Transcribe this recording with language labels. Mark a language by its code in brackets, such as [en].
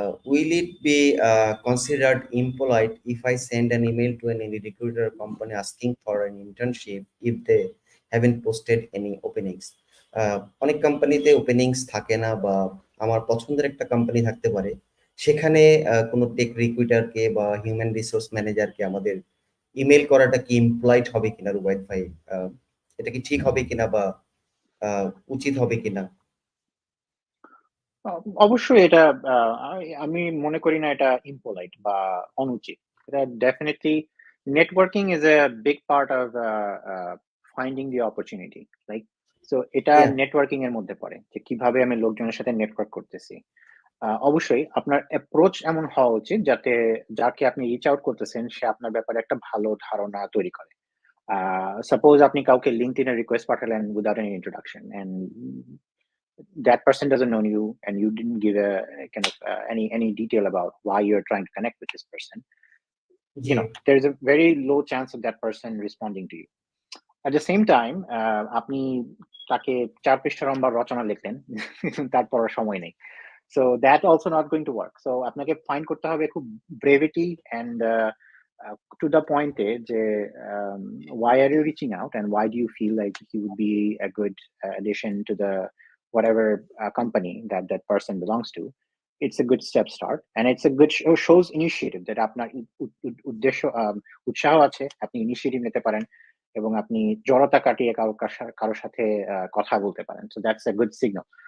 [en] Will it be considered impolite if I send an email to any recruiter company asking for an internship if they haven't posted any openings? [bn] অনেক কোম্পানিতে openings থাকে না, বা আমার পছন্দের একটা company থাকতে পারে, সেখানে কোনো টেক রিক্রুটারকে বা হিউম্যান রিসোর্স ম্যানেজারকে আমাদের ইমেল করাটা কি ইমপ্লয়েড হবে কিনা রুবাইত ভাই? এটা কি ঠিক হবে কিনা বা উচিত হবে কিনা? অবশ্যই এটা আমি মনে করি না এটা impolite বা অনুচিত। এটা [en] definitely networking is a big part of finding the opportunity, right? [bn] So এটা [en] Yeah. [bn] নেটওয়ার্কিং এর মধ্যে পড়ে যে কিভাবে আমি লোকজনের সাথে নেটওয়ার্ক করতেছি। অবশ্যই আপনার অ্যাপ্রোচ এমন হওয়া উচিত যাতে যাকে আপনি রিচ আউট করতেছেন সে আপনার ব্যাপারে একটা ভালো ধারণা তৈরি করে। সাপোজ আপনি কাউকে [en] LinkedIn [bn] এ রিকোয়েস্ট পাঠালেন [en] without any introduction, and that person doesn't know you, and you didn't give a kind of any detail about why you're trying to connect with this person. [bn] G. [en] There's a very low chance of that person responding to you. At the same time, [bn] আপনি তাকে ৪ পৃষ্ঠা লম্বা রচনা লিখলেন, তার পড়ার সময় নেই। [en] So that also not going to work. So [bn] আপনাকে [en] find [bn] করতে হবে খুব [en] brevity and to the point যে why are you reaching out and why do you feel like he would be a good addition to the whatever company that that person belongs to. It's a good step start, and it's a good shows initiative that [bn] আপনার উদ্দেশ্য উৎসাহ আছে, আপনি initiative নিতে পারেন এবং আপনি জড়তা কাটিয়ে কারোর সাথে কথা বলতে পারেন। [en] So that's a good signal.